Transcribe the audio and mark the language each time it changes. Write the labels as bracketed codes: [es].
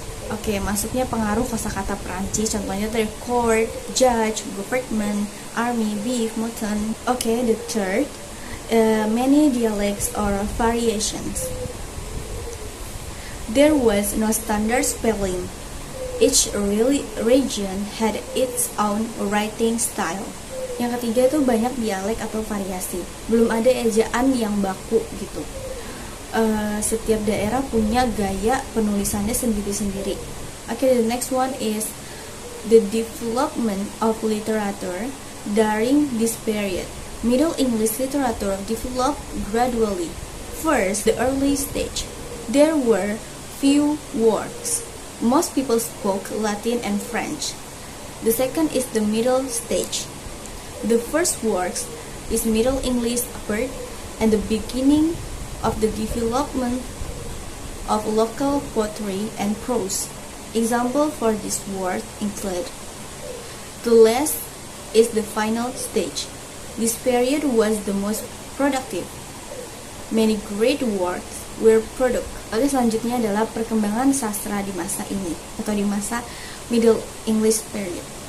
[id] Oke, masuknya pengaruh kosakata Perancis. Contohnya dari court, judge, government, army, beef, mutton. [en] Oke, the third, many dialects or variations. There was no standard spelling. Each region had its own writing style. [id] Yang ketiga itu banyak dialek atau variasi. Belum ada ejaan yang baku gitu. Setiap daerah punya gaya penulisannya sendiri-sendiri. [en] Okay, the next one is the development of literature during this period. Middle English literature developed gradually. First, the early stage. There were few works. Most people spoke Latin and French. The second is the middle stage. The first works is Middle English appeared and the beginning of the development of local poetry and prose. Example for this word include the last is the final stage. This period was the most productive. Many great works were produced. [id] Oke, selanjutnya adalah perkembangan sastra di masa ini atau di masa Middle English period.